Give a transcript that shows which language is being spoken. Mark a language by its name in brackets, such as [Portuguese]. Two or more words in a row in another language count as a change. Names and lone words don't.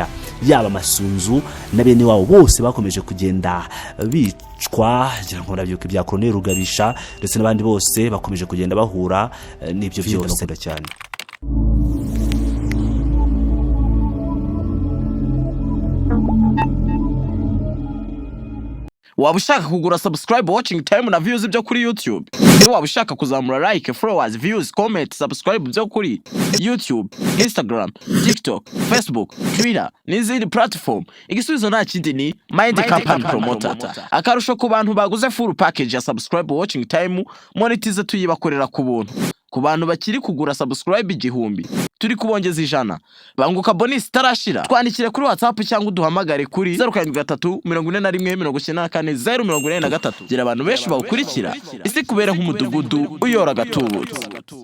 [Kinyarwanda] Yaba amasunzu na bene wabo bose bakomeje kugenda bicwa, ngira ngo nabyuka ibya Colonel Rugabisha ndetse n'abandi bose bakomeje kugenda bahura n'ibyo byose cyane. Waba ushaka kugura subscribe, [English] watching time [Kinyarwanda] na views byo kuri YouTube? Waba ushaka kuzamura [English] like, followers, views, comment, subscribe [Kinyarwanda] byo kuri YouTube, Instagram, TikTok, Facebook, Twitter n'izindi platform? Igisubizo nta kindi ni Mind Company Promoter. Akarusho ku bantu baguze [English] full package [Kinyarwanda] ya subscribe, [English] watching time, [Kinyarwanda] monetize tuyibakorera ku buntu. Ku bantu bakiri kugura subscribe 1000 turi kubongeza 100 banguka bonus tarashira. Twandikire kuri WhatsApp cyangwa uduhamagare kuri 0743 41 94 043. Gira abantu benshi bawukurikira isi kubera nk'umudugudu uyora gatubutse.